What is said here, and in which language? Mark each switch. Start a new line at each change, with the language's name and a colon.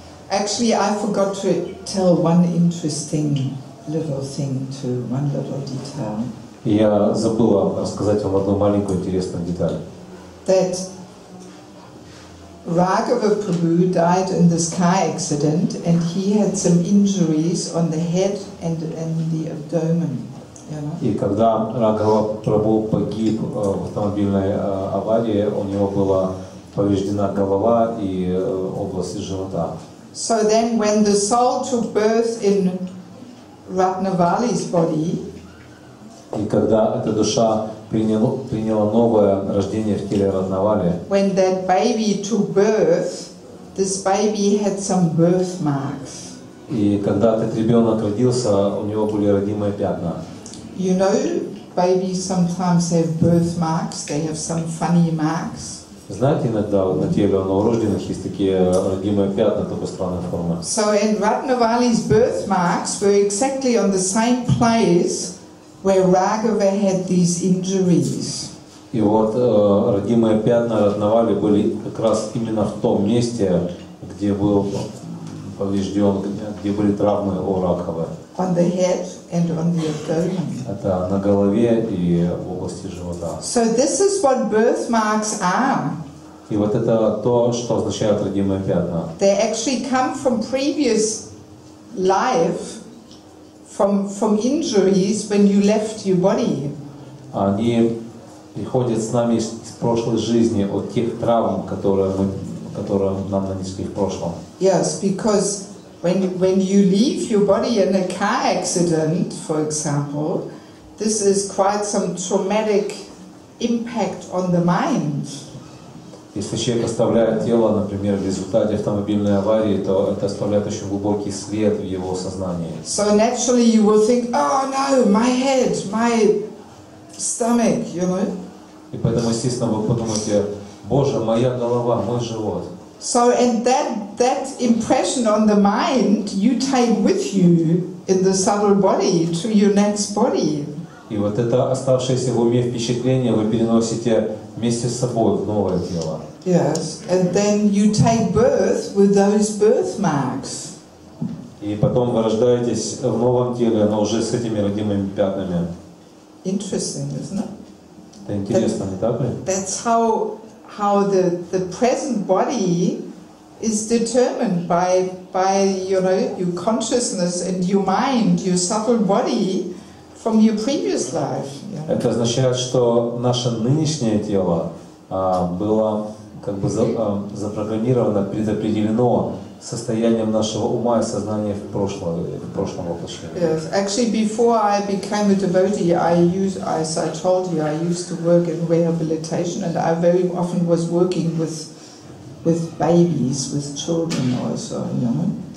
English: Actually, I forgot to tell one interesting little thing too, one little detail.
Russian: И я забыла рассказать вам одну маленькую интересную деталь.
English: That Raghava Prabhu died in this car accident, and he had some injuries on the head and the abdomen. You know?
Russian: И когда Рагава Прабху погиб в автомобильной аварии, у него была повреждена голова и область живота.
English: So then, when the soul took birth in Ratnavali's body,
Russian: и когда эта душа приняла новое рождение в теле Ратнавали,
English: when that baby took birth, this baby had some birthmarks.
Russian: и когда этот ребенок родился, у него были родимые пятна.
English: You know, babies sometimes have birthmarks. They have some funny marks.
Russian: Знаете, иногда на теле у новорожденных есть такие родимые пятна такой странной формы.
English: So, and Ratnavali's birthmarks were exactly on the same place where Raghava had these injuries.
Russian: И вот родимые пятна Ратнавали были как раз именно в том месте, где был поврежден, где были травмы у Рагавы.
English: On the head and on the abdomen.
Russian: Это на голове и в области живота.
English: So this is what birthmarks are.
Russian: И вот это то, что означают родимые пятна.
English: They actually come from previous life, from injuries when you left your body.
Russian: Они приходят с нами из прошлой жизни, от тех травм, которые нам нанесли в прошлом.
English: Yes, because when you leave your body in a car accident, for example, this is quite some traumatic impact on the mind.
Russian: Если человек оставляет тело, например, в результате автомобильной аварии, то это оставляет очень глубокий след в его сознании.
English: So naturally you will think, oh no, my head, my stomach, you know.
Russian: И поэтому, естественно, вы подумаете, Боже, моя голова, мой живот.
English: So, and that impression on the mind you take with you in the subtle body to your next body.
Russian: И вот это оставшееся в уме впечатление вы переносите вместе с собой в новое тело.
English: Yes, and then you take birth with those birthmarks.
Russian: И потом вы рождаетесь в новом теле, но уже с этими родимыми пятнами.
English: Interesting, isn't it?
Russian: Это интересно, не так ли?
English: That's how the present body is determined by you know, your consciousness and your mind, your subtle body from your previous life. Yeah.
Russian: Это означает, что наше нынешнее тело было как бы запрограммировано, предопределено состоянием нашего ума и сознания в прошлом воплощении.
English: Yes, actually, before I became a devotee, as I told you, I used to work in rehabilitation, and I very often was working with babies, with children also, you know.